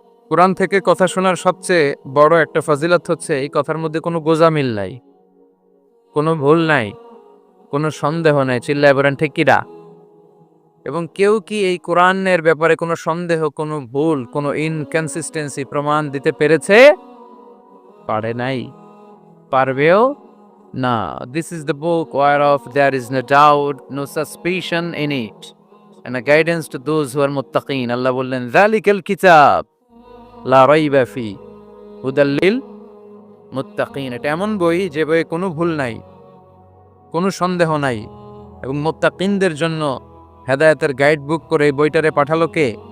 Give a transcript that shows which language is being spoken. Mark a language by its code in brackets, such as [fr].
[bn] কোরআন থেকে কথা শোনার সবচেয়ে বড় একটা ফজিলত হচ্ছে এই কথার মধ্যে কোনো গোজামিল নাই, কোনো ভুল নাই, কোনো সন্দেহ নাই। চিল্লায় বলেন ঠিক কিনা? এবং কেউ কি এই কোরআনের ব্যাপারে কোনো সন্দেহ, কোনো ভুল, কোনো ইনকনসিস্টেন্সি প্রমাণ দিতে পেরেছে? পারে নাই, পারবেও না। [en] This is the book whereof there is no doubt, no suspicion in it, and a guidance to those who are muttaqin. [bn] আল্লাহ বললেন [ar] যালিকাল কিতাব লা রাইবা ফি হুদাল লিল মুত্তাকিন। [bn] এটা এমন বই যে বইয়ে কোনো ভুল নাই, কোনো সন্দেহ নাই, এবং মুত্তাকিনদের জন্য হেদায়েতের গাইড বুক করে এই বইটারে পাঠালো কে?